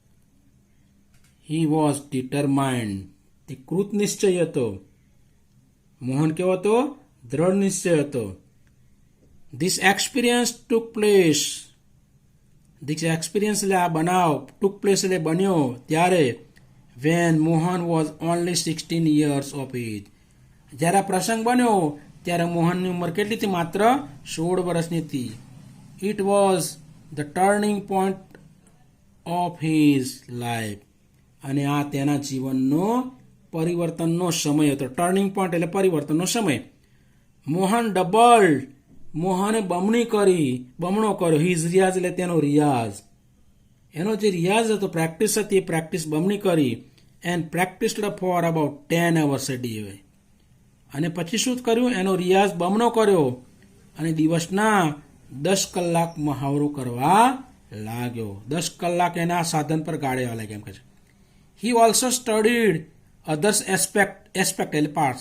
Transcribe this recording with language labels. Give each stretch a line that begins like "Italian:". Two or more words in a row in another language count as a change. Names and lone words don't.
English: he was determined,
Gujarati: તે કૃત નિશ્ચય હતો. મોહન કેવો હતો? દ્રઢ નિશ્ચય હતો.
English: this experience took place, this experience
Gujarati: એટલે આ બનાવ,
English: took place
Gujarati: એટલે બન્યો ત્યારે
English: when Mohan was only 16 years of age.
Gujarati: જ્યારે આ પ્રસંગ બન્યો ત્યારે મોહનની ઉંમર કેટલી હતી? માત્ર 16 વર્ષની હતી.
English: it was the turning point of his life.
Gujarati: અને આ તેના જીવનનો પરિવર્તનનો સમય હતો.
English: turning point
Gujarati: એટલે પરિવર્તનનો સમય. મોહન ડબલ્ડ, મોહને બમણો કર્યો.
English: his riyaz
Gujarati: એટલે તેનો રિયાઝ. એનો જે રિયાઝ હતો, પ્રેક્ટિસ હતી, એ પ્રેક્ટિસ બમણી કરી.
English: and practised for about 10 hours a day.
Gujarati: અને પછી શું કર્યું? એનો રિયાઝ બમણો કર્યો અને દિવસના 10 કલાક મહાવરો કરવા લાગ્યો. 10 કલાક એના સાધન પર ગાળવા લાગ્યા એમ કહે છે.
English: he also studied others aspect
Gujarati: એટલે પાર્ટ્સ.